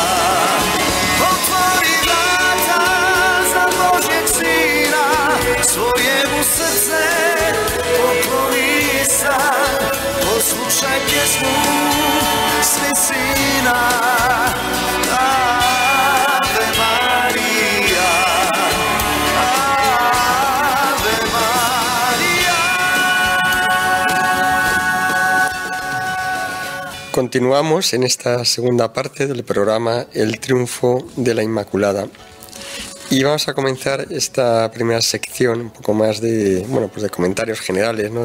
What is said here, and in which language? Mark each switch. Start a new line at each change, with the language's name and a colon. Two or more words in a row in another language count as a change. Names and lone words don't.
Croatian: Otvori vrata za Božjeg sina, svojemu srce pokloni sad. Poslušaj pjesmu s visina, Ave Marija. Ave Marija.
Spanish: Continuamos en esta segunda parte del programa El Triunfo de la Inmaculada. Y vamos a comenzar esta primera sección un poco más de comentarios generales, ¿no?